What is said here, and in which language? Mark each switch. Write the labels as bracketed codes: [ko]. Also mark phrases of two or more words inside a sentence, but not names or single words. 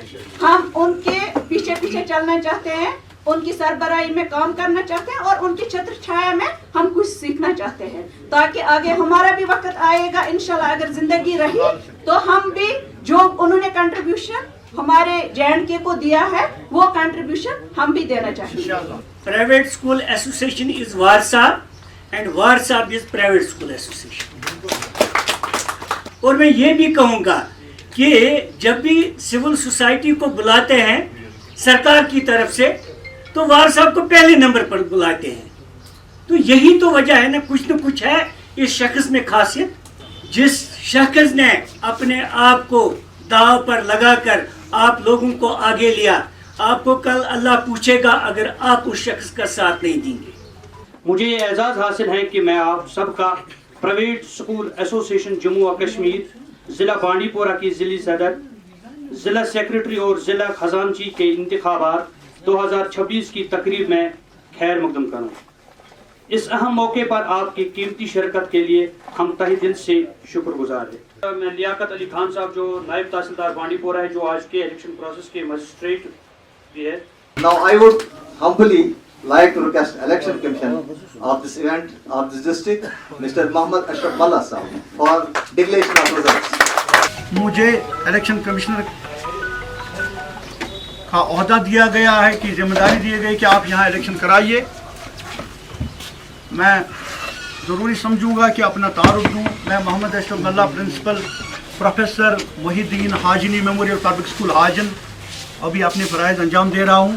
[ur] ہم ان کے پیچھے پیچھے چلنا چاہتے ہیں, ان کی سربراہی میں کام کرنا چاہتے ہیں, اور ان کی چھتر چھایا میں ہم کچھ سیکھنا چاہتے ہیں, تاکہ آگے ہمارا بھی وقت آئے گا انشاءاللہ, اگر زندگی رہی تو ہم بھی جو انہوں نے کنٹریبیوشن ہمارے JNK کو دیا ہے, وہ کنٹریبیوشن ہم بھی دینا چاہتے ہیں. [en] Private School Association is Warsaw and Warsaw is Private School Association. [ur] اور میں یہ بھی کہوں گا کہ جب بھی [en] civil society [ur] کو بلاتے ہیں سرکار کی طرف سے, تو وار صاحب کو پہلے نمبر پر بلاتے ہیں. تو یہی تو وجہ ہے نا, کچھ نہ کچھ ہے اس شخص میں خاصیت. جس شخص نے اپنے آپ کو داؤ پر لگا کر آپ لوگوں کو آگے لیا, آپ کو کل اللہ پوچھے گا اگر آپ اس شخص کا ساتھ نہیں دیں گے. مجھے یہ اعزاز حاصل ہے کہ میں آپ سب کا [en] private school association [ur] جموں و کشمیر ضلع بانڈی پورہ کی ضلعی صدر, ضلع سیکرٹری اور ضلع خزانچی کے انتخابات 2026 کی تقریب میں خیر مقدم کروں. اس اہم موقع پر آپ کی قیمتی شرکت کے لیے ہم تہہ دل سے شکر گزار ہیں. میں لیاقت علی خان صاحب جو نائب تحصیلدار بانڈی پورہ ہے, جو آج کے [en] election process [ur] کے مجسٹریٹ بھی ہے. [en] Now I would humbly like to request Election Commission of this event of this district, Mr. Mohammad Ashraf Mullah Sahab, for declaration of results. [ur] مجھے [en] election commissioner [ur] کا عہدہ دیا گیا ہے, کہ ذمہ داری دی گئی کہ آپ یہاں الیکشن کرائیے. میں ضروری سمجھوں گا کہ اپنا تعارف دوں. میں محمد اشرف ملا, پرنسپل پروفیسر محی الدین حاجنی میموریل پبلک اسکول حاجن, ابھی اپنے فرائض انجام دے رہا ہوں.